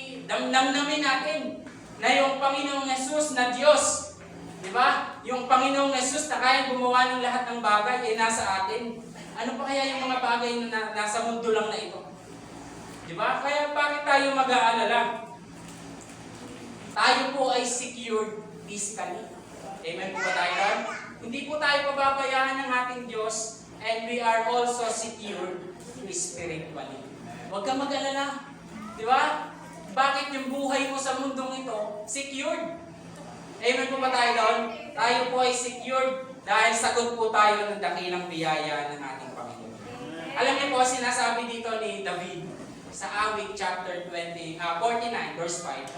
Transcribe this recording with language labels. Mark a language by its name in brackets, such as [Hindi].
[Filipino] Damdamin natin na yung Panginoong Hesus na Diyos. Di ba? Yung Panginoong Hesus na kaya gumawa ng lahat ng bagay ay nasa atin. Ano pa kaya yung mga bagay na nasa mundo lang na ito? Di ba? Kaya bakit tayo mag-aalala? Tayo po ay secured physically. Amen po ba tayo? Hindi po tayo pababayaan ng ating Diyos. [English] And we are also secured spiritually. [Filipino] Huwag kang mag-alala. Di ba? Bakit yung buhay mo sa mundong ito secured? Amen po ba tayo doon? Tayo po ay secured dahil sagot po tayo ng dakilang biyaya ng ating Panginoon. Alam niyo po, sinasabi dito ni David sa Awit chapter 49 verse 5.